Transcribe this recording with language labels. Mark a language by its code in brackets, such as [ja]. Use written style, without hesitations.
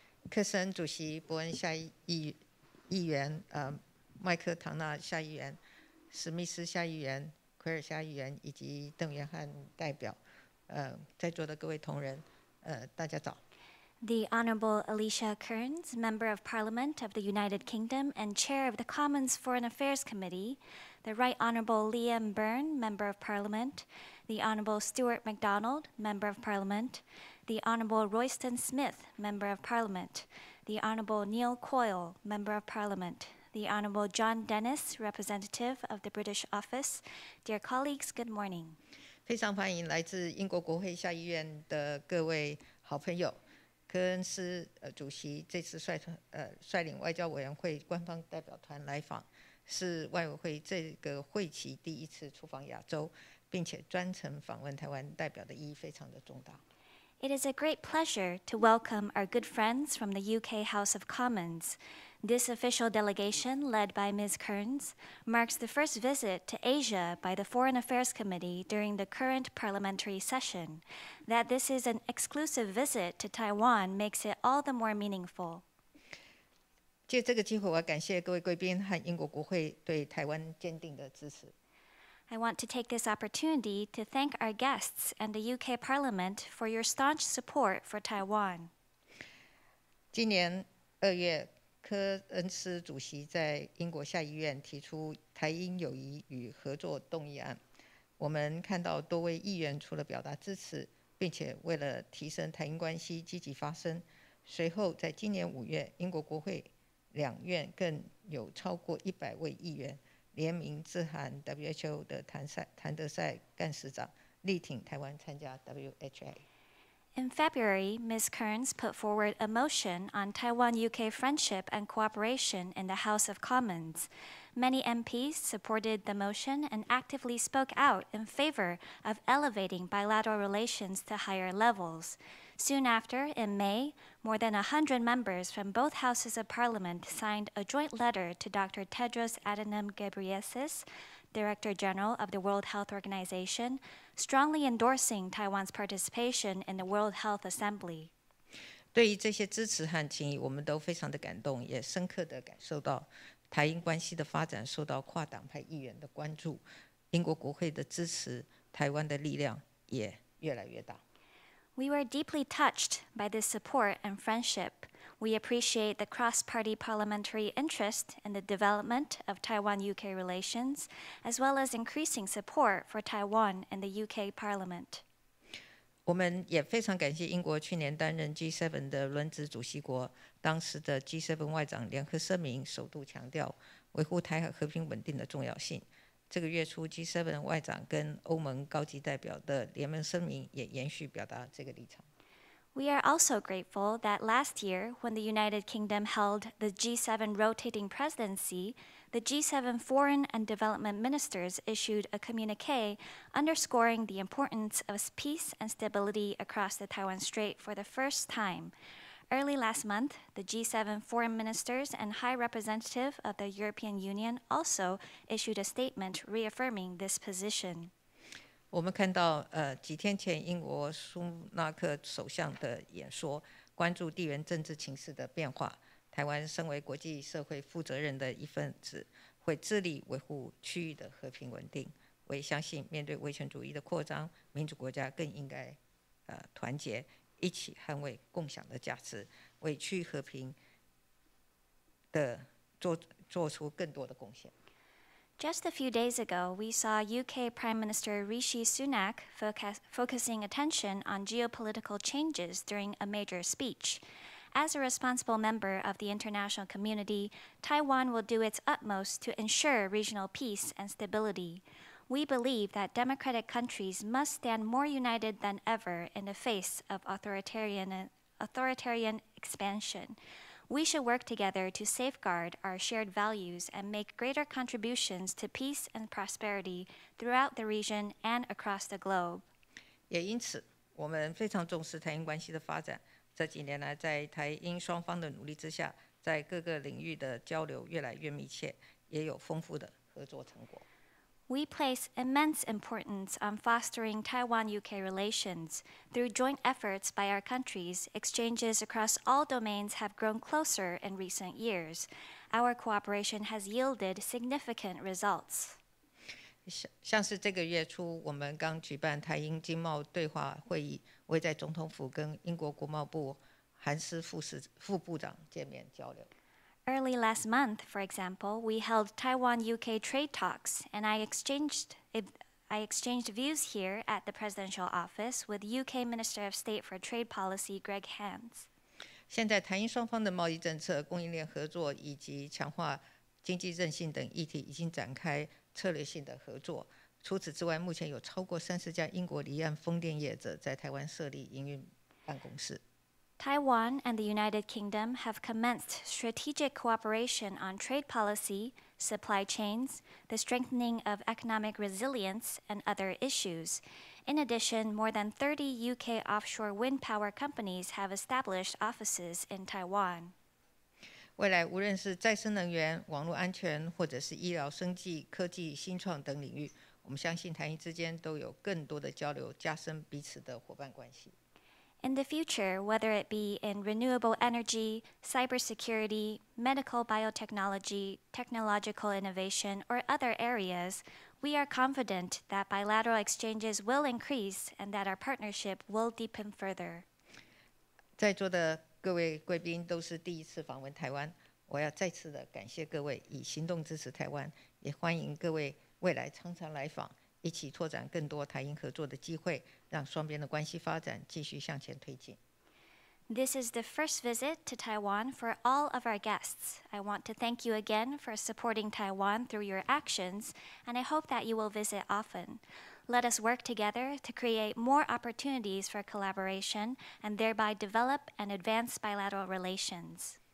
[zh] 克森主席、伯恩下议员、麦克唐纳下议员、史密斯下议员、奎尔下议员以及邓元汉代表，在座的各位同仁，大家早。 [en] The Honorable Alicia Kearns, Member of Parliament of the United Kingdom and Chair of the Commons Foreign Affairs Committee, the Right Honorable Liam Byrne, Member of Parliament, the Honorable Stuart MacDonald, Member of Parliament, the Honorable Royston Smith, Member of Parliament, the Honorable Neil Coyle, Member of Parliament, the Honorable John Dennis, Representative of the British Office. Dear colleagues, good morning. [zh] 非常欢迎来自英国国会下议院的各位好朋友。科恩斯主席这次率领外交委员会官方代表团来访，是外委会这个会期第一次出访亚洲，并且专程访问台湾代表的意义非常的重大。 [en] It is a great pleasure to welcome our good friends from the UK House of Commons. This official delegation, led by Ms. Kearns, marks the first visit to Asia by the Foreign Affairs Committee during the current parliamentary session. That this is an exclusive visit to Taiwan makes it all the more meaningful. [zh] 借这个机会，我要感谢各位贵宾和英国国会对台湾坚定的支持。 [en] I want to take this opportunity to thank our guests and the UK Parliament for your staunch support for Taiwan. [zh] 今年2月，科恩斯主席在英国下议院提出台英友谊与合作动议案。我们看到多位议员除了表达支持，并且为了提升台英关系积极发声。随后，在今年5月，英国国会2院更有超过100位议员联名致函 WHO 的谭德赛干事长，力挺台湾参加 WHA。 [en] In February, Ms. Kearns put forward a motion on Taiwan-UK friendship and cooperation in the House of Commons. Many MPs supported the motion and actively spoke out in favor of elevating bilateral relations to higher levels. Soon after, in May, more than 100 members from both houses of Parliament signed a joint letter to Dr. Tedros Adhanom Ghebreyesus, Director General of the World Health Organization, strongly endorsing Taiwan's participation in the World Health Assembly. [zh] 对于这些支持和情谊，我们都非常的感动，也深刻的感受到台英关系的发展受到跨党派议员的关注，英国国会的支持，台湾的力量也越来越大。 [en] We were deeply touched by this support and friendship. We appreciate the cross-party parliamentary interest in the development of Taiwan-UK relations, as well as increasing support for Taiwan in the UK Parliament. [zh] 我们也非常感谢英国去年担任 G7 的轮值主席国，当时的 G7 外长联合声明首度强调维护台海和平稳定的重要性。这个月初 G7 外长跟欧盟高级代表的联盟声明也延续表达这个立场。 [en] We are also grateful that last year, when the United Kingdom held the G7 rotating presidency, the G7 foreign and development ministers issued a communique underscoring the importance of peace and stability across the Taiwan Strait for the first time. Early last month, the G7 foreign ministers and High Representative of the European Union also issued a statement reaffirming this position. [zh] 我们看到几天前英国苏纳克首相的演说，关注地缘政治情势的变化。台湾身为国际社会负责任的一份子，会致力维护区域的和平稳定。我也相信，面对威权主义的扩张，民主国家更应该团结，一起捍卫共享的价值，为区域和平的做出更多的贡献。 [en] Just a few days ago, we saw UK Prime Minister Rishi Sunak focusing attention on geopolitical changes during a major speech. As a responsible member of the international community, Taiwan will do its utmost to ensure regional peace and stability. We believe that democratic countries must stand more united than ever in the face of authoritarian expansion. We should work together to safeguard our shared values and make greater contributions to peace and prosperity throughout the region and across the globe. [zh] 也因此，我们非常重视台英关系的发展。这几年来，在台英双方的努力之下，在各个领域的交流越来越密切，也有丰富的合作成果。 [en] We place immense importance on fostering Taiwan-UK relations. Through joint efforts by our countries, exchanges across all domains have grown closer in recent years. Our cooperation has yielded significant results. [zh] 像是这个月初，我们刚举办台英经贸对话会议，我也在总统府跟英国国贸部韩斯副部长见面交流。 [en] Early last month, for example, we held Taiwan-UK trade talks, and I exchanged views here at the presidential office with UK Minister of State for Trade Policy Greg Hands. [zh] 现在台英双方的贸易政策、供应链合作以及强化经济韧性等议题已经展开策略性的合作。除此之外，目前有超过30家英国离岸风电业者在台湾设立营运办公室。 [en] Taiwan and the United Kingdom have commenced strategic cooperation on trade policy, supply chains, the strengthening of economic resilience, and other issues. In addition, more than 30 UK offshore wind power companies have established offices in Taiwan. [zh] 未来无论是再生能源、网络安全，或者是医疗、生技、科技、新创等领域，我们相信台英之间都有更多的交流，加深彼此的伙伴关系。 [en] In the future, whether it be in renewable energy, cybersecurity, medical biotechnology, technological innovation, or other areas, we are confident that bilateral exchanges will increase and that our partnership will deepen further. [zh] 在座的各位贵宾都是第一次访问台湾，我要再次的感谢各位以行动支持台湾，也欢迎各位未来常常来访，一起拓展更多台英合作的机会，让双边的关系发展继续向前推进。 [en] This is the first visit to Taiwan for all of our guests. I want to thank you again for supporting Taiwan through your actions, and I hope that you will visit often. Let us work together to create more opportunities for collaboration and thereby develop and advance bilateral relations.